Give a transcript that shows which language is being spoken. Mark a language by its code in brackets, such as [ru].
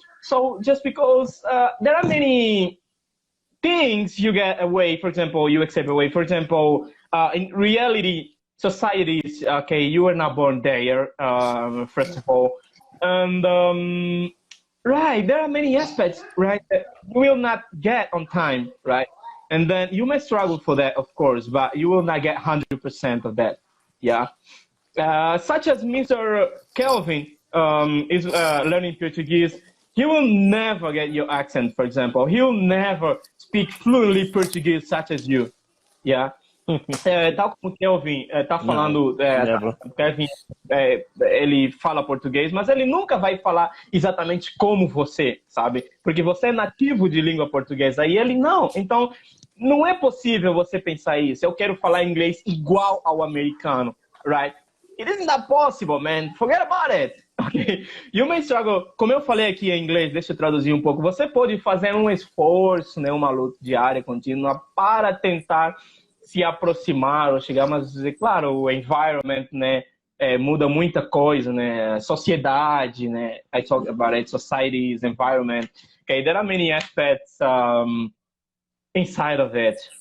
[en] So just because there are many things you get away, for example, you accept away, for example, in reality, societies, okay, you were not born there, first of all, and right, there are many aspects, right, that you will not get on time, right, and then you may struggle for that, of course, but you will not get 100% of that, yeah, such as Mr. Kelvin is learning Portuguese. He will never get your accent, for example. He will never speak fluently Portuguese such as you, yeah. [pt] Tal como o Kelvin tá falando, Kelvin, ele fala português, mas ele nunca vai falar exatamente como você, sabe? Porque você é nativo de língua portuguesa e ele não. Então, não é possível você pensar isso. Eu quero falar inglês igual ao americano, right? [en] It isn't that possible, man. Forget about it. Ok. You may struggle, [pt] como eu falei aqui em inglês, deixa eu traduzir um pouco. Você pode fazer um esforço, né, uma luta diária, contínua, para tentar se aproximar ou chegar, mas, claro, o environment, né, muda muita coisa, né, sociedade, né, [en] I talk about it, society's environment. Okay, there are many aspects inside of it.